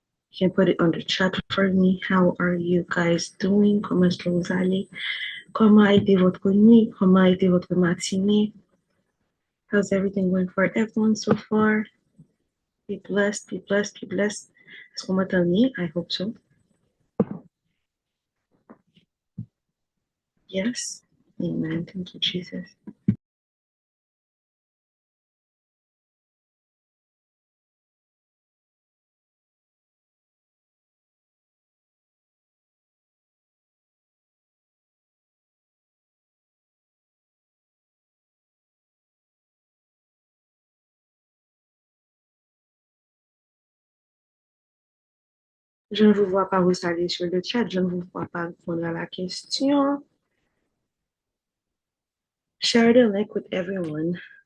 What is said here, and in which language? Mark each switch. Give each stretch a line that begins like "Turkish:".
English: You can put it on the chat for me. How are you guys doing?
French: Comment est-ce que vous allez? Comment a été votre nuit? Comment a été votre matinée?
English: How's everything going for everyone so far? Be blessed, be blessed, be blessed.
French: Est-ce qu'on m'entend bien?
English: I hope so. Yes. Amen. Thank you, Jesus.
French: Je ne vous vois pas vous saluer sur le chat. Je ne vous vois pas répondre à la question.
English: Share the link with everyone.